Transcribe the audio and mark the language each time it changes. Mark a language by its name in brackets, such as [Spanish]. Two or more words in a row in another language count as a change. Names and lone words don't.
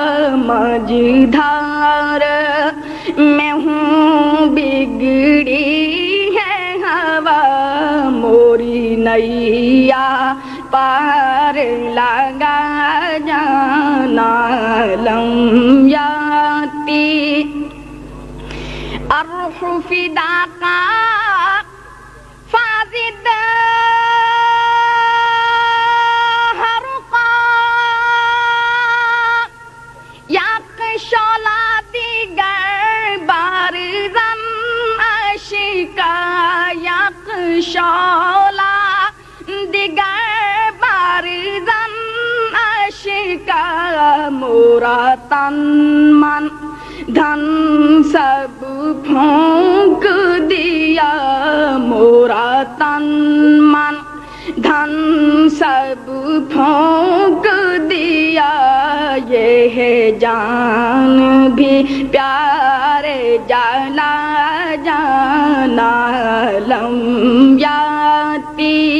[Urdu] مجھدار میں ہوں بگڑی ہے ہوا موری نیا پار لگا جانا [Arabic] لم یاتی الروح فداکا فازد حرقا [Persian] یک شعلہ دیگر بارزن عشقا یک شعلہ دیگر بارزن عشقا [Urdu] مورا تن من دھن سب پھونک دیا مورا تن من دھن سب پھونک دیا یہ ہے جان بھی پیارے جلا جانا [Arabic] لم یاتی